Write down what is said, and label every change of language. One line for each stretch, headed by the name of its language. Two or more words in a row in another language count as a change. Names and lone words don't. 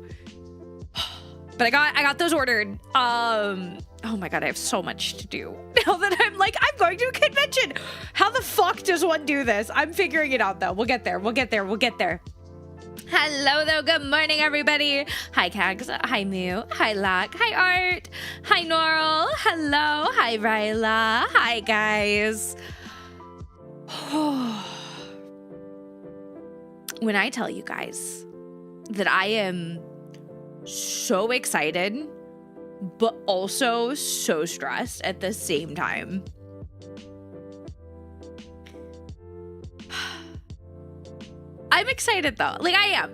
English: But I got those ordered. Oh my god, I have so much to do. Now that I'm going to a convention. How the fuck does one do this? I'm figuring it out though. We'll get there. Hello though, good morning everybody. Hi Cags, hi Moo, hi Lack, hi Art, hi Norl, hello, hi Ryla, hi guys. When I tell you guys that I am so excited, but also so stressed at the same time. I'm excited though. I am.